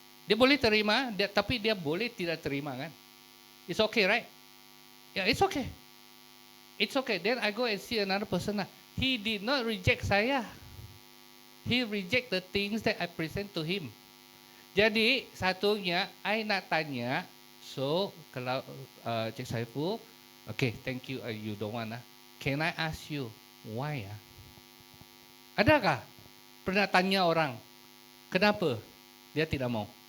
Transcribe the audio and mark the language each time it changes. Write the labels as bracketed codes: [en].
[ms] Dia boleh terima, tapi dia boleh tidak terima kan? [en] It's okay, right? Yeah, it's okay. It's okay. Then I go and see another person. He did not reject saya. He reject the things that I present to him. [ms] Jadi satunya, I nak tanya. [en] So [ms] kalau [en] Cik Saiful, okay, thank you. You don't want Can I ask you why? [ms] Adakah pernah tanya orang kenapa dia tidak mau?